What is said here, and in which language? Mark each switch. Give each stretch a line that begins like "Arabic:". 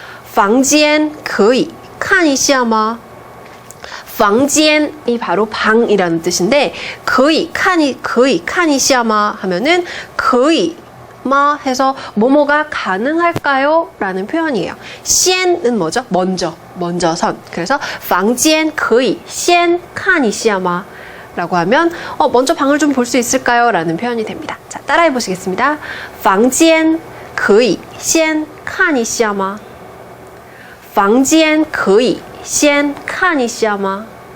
Chinese: 房间可以看一下吗?
Korean: 房间이 바로 방이라는 뜻인데
Chinese: 可以看一下吗
Korean: 하면은 可以마 해서 뭐뭐가 가능할까요? 라는 표현이에요. 先은 뭐죠? 먼저선. 그래서
Chinese: 房间可以先看一下吗?
Korean: 라고 하면 먼저 방을 좀 볼 수 있을까요? 라는 표현이 됩니다. 자, 따라해 보시겠습니다.
Chinese: 房间可以先看一下吗? 房间可以先看一下吗?